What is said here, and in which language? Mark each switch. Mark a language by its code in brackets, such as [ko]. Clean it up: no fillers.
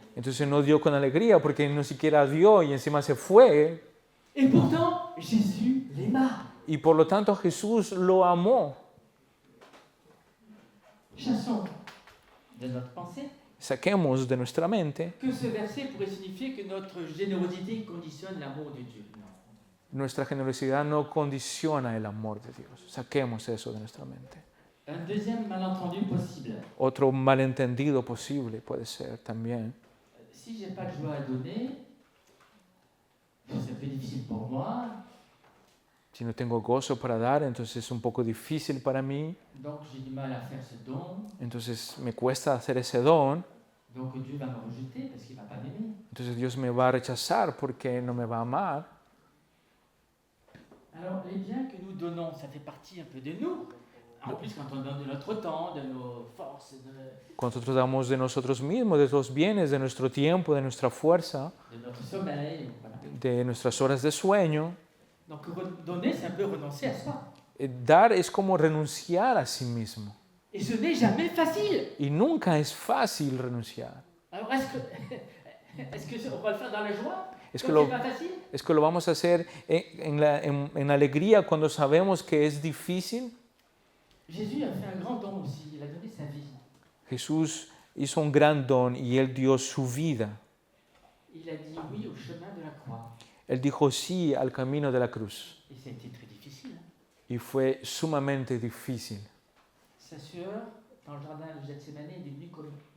[es] Entonces no dio con alegría porque no siquiera dio y encima se fue. [fr] Et pourtant, Jésus l'aima. [es] Y por lo tanto Jesús lo amó. [fr] Chassons de notre pensée [es] Saquemos de nuestra mente, [fr] que ce verset pourrait signifier que notre générosité conditionne l'amour de Dieu. Non. [es] nuestra generosidad no condiciona el amor de Dios. Saquemos eso de nuestra mente. [fr] Un deuxième malentendu possible. [es] Otro malentendido posible puede ser también. [fr] Si j'ai pas de joie à donner, c'est un peu difficile pour moi, [es] Si no tengo gozo para dar, entonces es un poco difícil para mí. [fr] donc j'ai du mal à faire ce don, [es] Entonces me cuesta hacer ese don. [fr] donc Dieu va me rejeter parce qu'il ne va pas m'aimer. [es] Entonces Dios me va a rechazar porque no me va a amar. [fr] Alors les biens que nous donnons, ça fait partie un peu de nous. En plus, quand on donne de notre temps, de nos forces, [es] Cuando nosotros damos de nosotros mismos, de los bienes, de nuestro tiempo, de nuestra fuerza, [fr] de notre sommeil, voilà. [es] de nuestras horas de sueño, [fr] Donc donner, c'est un peu renoncer à soi. [es] dar es como renunciar a sí mismo. [fr] Et ce n'est jamais facile. [es] Y nunca es fácil renunciar. [fr] Alors est-ce que on va le faire dans la joie? [es] Es [fr] Comme [es] que, [fr] c'est pas facile? [es] es que lo vamos a hacer en alegría cuando sabemos que es difícil. [fr] Jésus a fait un grand don aussi, il a donné sa vie. [es] Jesús hizo un gran don y Él dio su vida. [fr] Il a dit oui au chemin de la croix. [es] Él dijo sí al camino de la cruz. [fr] Et ça a été très difficile. [es] Y fue sumamente difícil. [fr] Sa sœur, dans le jardin de Gethsémane, est devenue comme